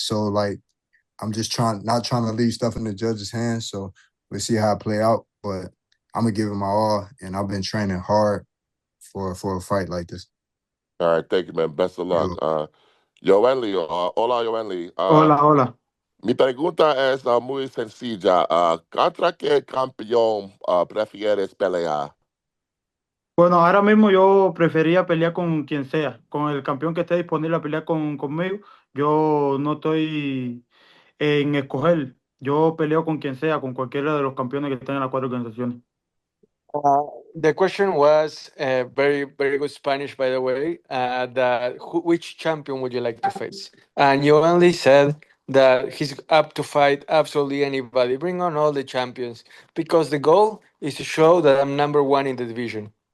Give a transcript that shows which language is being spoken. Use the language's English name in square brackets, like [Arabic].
[English] So like I'm just not trying to leave stuff in the judge's hands. So we'll see how it play out. But I'm gonna give it my all, and I've been training hard for a fight like this. All right, thank you, man. Best of luck. Yoenli, hola, Yoenli. [Spanish] Hola. Mi pregunta es muy sencilla. ¿Contra qué campeón prefieres pelear? Bueno, ahora mismo yo prefería pelear con quien sea, con el campeón que esté disponible a pelear conmigo. Yo no estoy en escoger. Yo peleo con quien sea, con cualquiera de los campeones que estén en las cuatro organizaciones. [English] Uh, the question was very, very good Spanish, by the way. Which champion would you like to face? And you only said that he's up to fight absolutely anybody. Bring on all the champions because the goal is to show that I'm number one in the division.